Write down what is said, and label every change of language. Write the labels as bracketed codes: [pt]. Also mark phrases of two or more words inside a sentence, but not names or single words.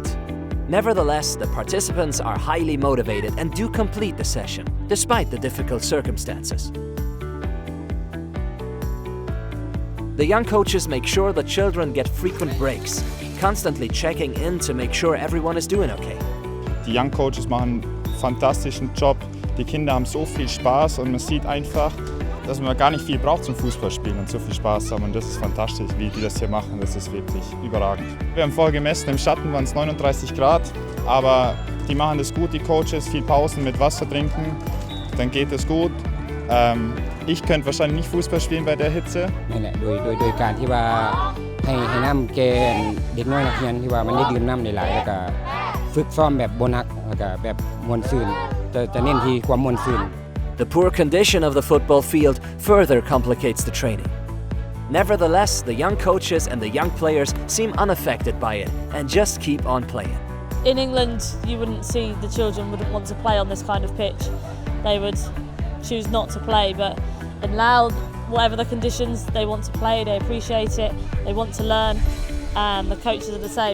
[en] Nevertheless, the participants are highly motivated and do complete the session, despite the difficult circumstances. The young coaches make sure the children get frequent breaks, constantly checking in to make sure everyone is doing okay. [de] Die [en] Young Coaches [de] machen einen fantastischen Job. Die Kinder haben so viel Spaß und man sieht einfach, dass man gar nicht viel braucht zum Fußballspielen und so viel Spaß haben. Und das ist fantastisch, wie die das hier machen. Das ist wirklich überragend. Wir haben vorher gemessen, im Schatten waren es 39 Grad, aber die machen das gut, die Coaches. Viel Pausen mit Wasser trinken, dann geht es gut. Ich könnte wahrscheinlich nicht Fußball spielen bei der Hitze. [lo] ນັ້ນແຫຼະໂດຍການທີ່ວ່າໃຫ້ນ້ຳແກນເດັກນ້ອຍນັກຮຽນທີ່ວ່າມັນໄດ້ດື່ມນ້ຳຫຼາຍໆແລ້ວກໍຝຶກຊ້ອມແບບບໍ່ໜັກແລ້ວກໍແບບມ່ວນຊື່ນຈະເນັ້ນທີ່ຄວາມມ່ວນຊື່ນ [en] The poor condition of the football field further complicates the training. Nevertheless, the young coaches and the young players seem unaffected by it and just keep on playing. In England, you wouldn't see the children wouldn't want to play on this kind of pitch. They would choose not to play, but in Laos, whatever the conditions, they want to play, they appreciate it, they want to learn, and the coaches are the same.